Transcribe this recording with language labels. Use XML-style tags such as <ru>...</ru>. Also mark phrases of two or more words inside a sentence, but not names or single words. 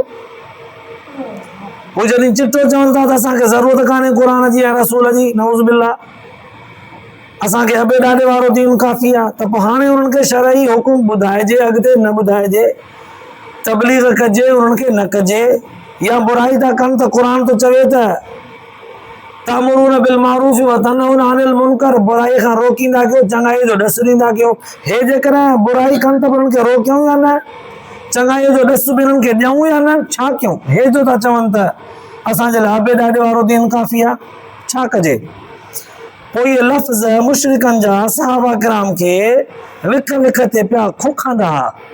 <sd>पोइ जॾहिं चिटो चवनि था त असांखे ज़रूरत कान्हे क़ुर जी ऐं रसूल जी,</sd> <ar>نعوذ بالله,</ar> <sd>असांखे अबे ॾाॾे वारो दीन काफ़ी आहे, त पोइ हाणे उन्हनि खे शरई हुकुम ॿुधाइजे, अॻिते न ॿुधाइजे, तबलीग कजे उन्हनि खे न कजे, या बुराई था कनि त क़ुर थो चवे त</sd> <ar>تأمرون بالمعروف وتنهون عن المنكر,</ar> <sd>बुराई खां रोकींदा कयो, चङाई जो ॾस ॾींदा कयो। हे जेकॾहिं बुराई कनि त उन्हनि खे रोकियूं या न, चङाई जो ॾस बि उन्हनि खे ॾियूं या न, छा कयूं? हे जो था चवनि त असांजे लाइ अबे ॾाॾे वारो दीन काफ़ी आहे, छा कजे? पोइ इहे लफ़्ज़ मुशरिकनि जा सहाबा किराम खे विख विख ते पिया खोखांदा हुआ।</sd>